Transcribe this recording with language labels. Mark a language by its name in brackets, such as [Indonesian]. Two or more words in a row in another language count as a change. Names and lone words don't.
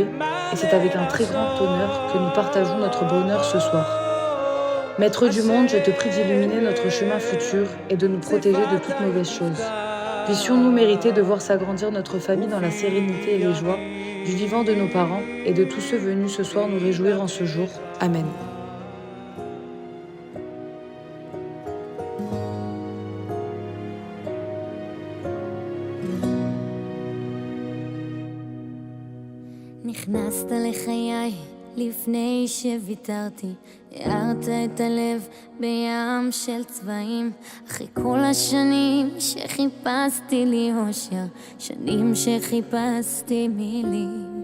[French] Et c'est avec un très grand honneur que nous partageons notre bonheur ce soir. Maître du monde, je te prie d'illuminer notre chemin futur et de nous protéger de toute mauvaise chose. Puissions-nous mériter de voir s'agrandir notre famille dans la sérénité et les joies du vivant de nos parents et de tous ceux venus ce soir nous réjouir en ce jour. Amen. [Hebrew] נכנסת לחיי לפני שוויתרתי, הארת את הלב בים של צבעים, אחרי כל השנים שחיפשתי לי אושר, שנים שחיפשתי מילים.